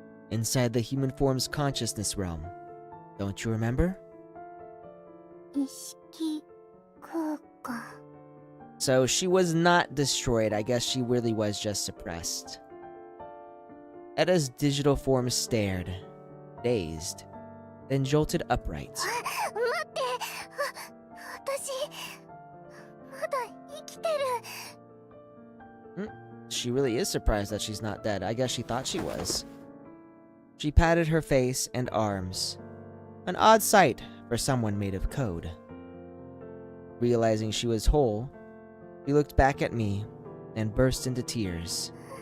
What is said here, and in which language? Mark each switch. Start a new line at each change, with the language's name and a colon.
English: Inside the human form's consciousness realm. Don't you remember?
Japanese: 意識空間
English: So she was not destroyed. I guess she really was just suppressed. Edda's digital form stared, dazed, then jolted upright.
Japanese: 待って私まだ生きてる
English: She really is surprised that she's not dead. I guess she thought she was. She patted her face and arms. An odd sight for someone made of code. Realizing she was whole, she looked back at me and burst into tears.